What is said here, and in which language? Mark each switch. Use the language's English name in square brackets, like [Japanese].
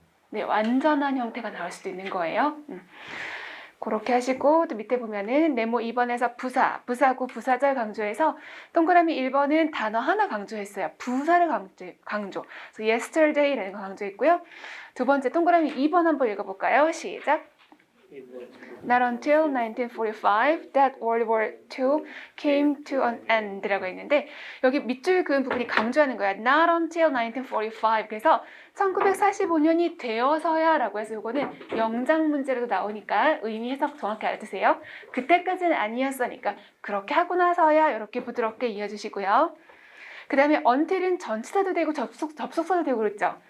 [Korean] 네, 완전한 형태가 나올 수도 있는 거예요. 그렇게 하시고 또 밑에 보면은 네모 2번에서 부사, 부사구, 부사절 강조해서 동그라미 1번은 단어 하나 강조했어요. 부사를 강조. 그래서 yesterday라는 거 강조했고요. 두 번째 동그라미 2번 한번 읽어볼까요? 시작. [English] Not until 1945 that World War II came to an end [Korean] 라고 했는데 여기 밑줄 그은 부분이 강조하는 거야. [English] Not until 1945. [Korean] 그래서 1945년이 되어서야 라고 해서 이거는 영장 문제로도 나오니까 의미 해석 정확히 알아두세요. 그때까지는 아니었으니까 그렇게 하고 나서야 이렇게 부드럽게 이어주시고요. 그 다음에 until은 전치사도 되고 접속사도 되고 그랬죠.